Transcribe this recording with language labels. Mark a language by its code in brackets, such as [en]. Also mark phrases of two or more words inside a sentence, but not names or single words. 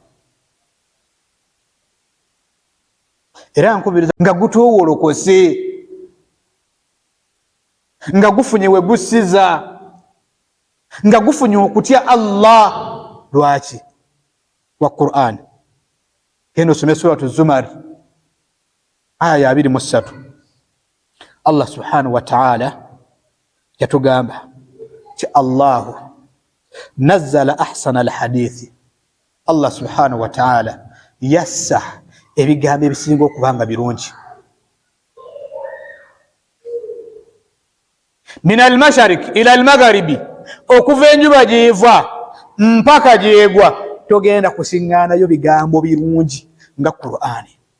[lg] Era nkubiriza nga gutowolokose, nga gufunye we gussiza, nga gufunye okutya Allah. Lwaki? Wa Qur'ani. Kendo osome suratu Zumar aya 23. [ar] الله سبحانه وتعالى [lg] yatugamba ti [ar] الله نزل أحسن الحديث, الله سبحانه وتعالى [lg] yassa ebigambo ebisinga okubanga birungi. [ar] من المشارق إلى المغارب, [lg] okuva enjuba gyeva mpaka gyegwa, togenda kusiŋŋaanayo bigambo birungi nga Qur'ani.